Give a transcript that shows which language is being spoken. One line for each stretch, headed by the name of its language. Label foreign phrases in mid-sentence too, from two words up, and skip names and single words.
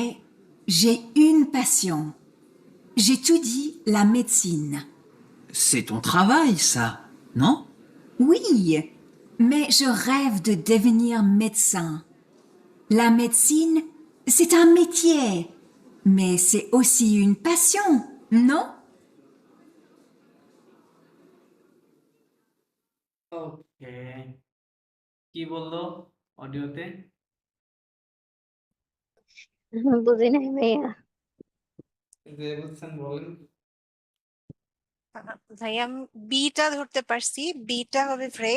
French: Mais j'ai une passion. J'étudie la médecine. C'est ton travail, ça, non? Oui, mais je rêve de devenir médecin. La médecine, c'est un métier, mais c'est aussi une passion, non?
Bangla: ওকে, কি বললো অডিওতে? বুঝি নাই ভাইয়া। যে বুঝছেন বলেন। ভাইয়া আমি বিটা ধরতে পারছি, বিটা হবে ভ্রে।